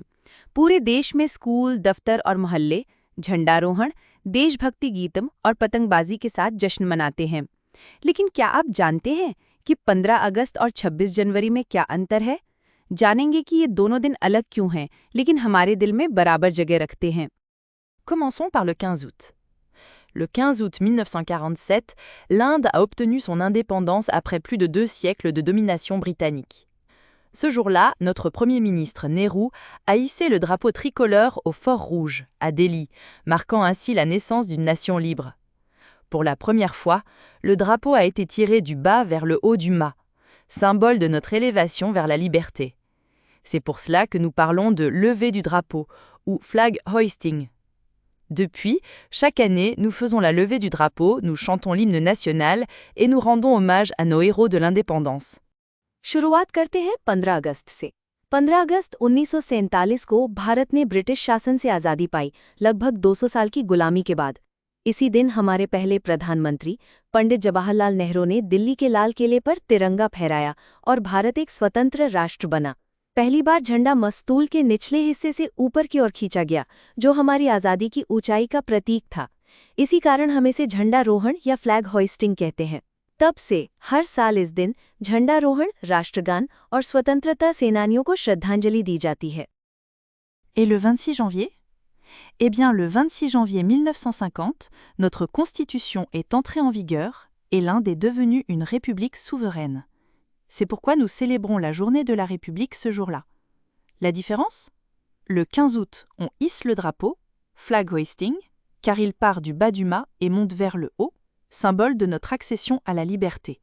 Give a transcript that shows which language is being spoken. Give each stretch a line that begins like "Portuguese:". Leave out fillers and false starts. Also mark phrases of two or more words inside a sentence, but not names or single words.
Hindi: पूरे देश में स्कूल, दफ्तर और मोहल्ले झंडारोहण, देशभक्ति गीतम और पतंगबाजी के साथ जश्न मनाते हैं। लेकिन क्या आप जानते हैं कि 15 अगस्त और 26 जनवरी में क्या अंतर है? जानेंगे कि ये दोनों दिन अलग क्यों हैं, लेकिन हमारे दिल में बराबर जगह रखते हैं।
French: Commençons par le 15 août. Le 15 août 1947, l'Inde a obtenu son indépendance après plus de 2 siècles de domination britannique. Ce jour-là, notre Premier ministre Nehru a hissé le drapeau tricolore au Fort Rouge, à Delhi, marquant ainsi la naissance d'une nation libre. Pour la première fois, le drapeau a été tiré du bas vers le haut du mât, symbole de notre élévation vers la liberté. C'est pour cela que nous parlons de levée du drapeau, ou
English: flag hoisting.
French: Depuis, chaque année, nous faisons la levée du drapeau, nous chantons l'hymne national et nous rendons hommage à nos héros de l'indépendance.
Hindi: शुरुआत करते हैं 15 अगस्त से। 15 अगस्त 1947 को भारत ने ब्रिटिश शासन से आज़ादी पाई, लगभग 200 साल की गुलामी के बाद। इसी दिन हमारे पहले प्रधानमंत्री पंडित जवाहरलाल नेहरू ने दिल्ली के लाल किले पर तिरंगा फहराया और भारत एक स्वतंत्र राष्ट्र बना। पहली बार झंडा मस्तूल के निचले हिस्से से ऊपर की ओर खींचा गया, जो हमारी आज़ादी की ऊंचाई का प्रतीक था। इसी कारण हम इसे झंडारोहण या
English: flag hoisting
Hindi: कहते हैं। तब से हर साल इस दिन झंडारोहण, राष्ट्रगान और स्वतंत्रता सेनानियों को श्रद्धांजलि दी जाती है।
French: Et le 26 janvier? Eh bien, le 26 janvier 1950, notre constitution est entrée en vigueur et l'Inde est devenue une république souveraine. C'est pourquoi nous célébrons la journée de la République ce jour-là. La différence? Le 15 août, on hisse le drapeau,
English: flag hoisting,
French: car il part du bas du mât et monte vers le haut, symbole de notre accession à la liberté.